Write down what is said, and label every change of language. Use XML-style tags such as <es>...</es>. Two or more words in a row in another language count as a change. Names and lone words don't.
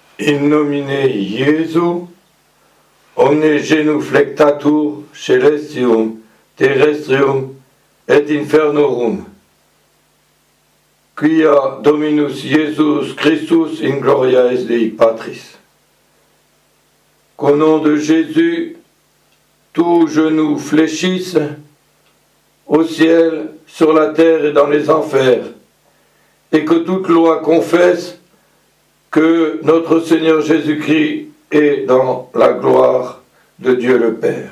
<la>In nomine Iesu, omne genuflectatur celestium, terrestrium et infernorum, quia Dominus Iesus Christus in gloria Dei Patris.</la> <fr>Qu'au nom de Jésus, tout genou fléchisse, au ciel, sur la terre et dans les enfers, et que toute loi confesse que notre Seigneur Jésus-Christ est dans la gloire de Dieu le Père.</fr>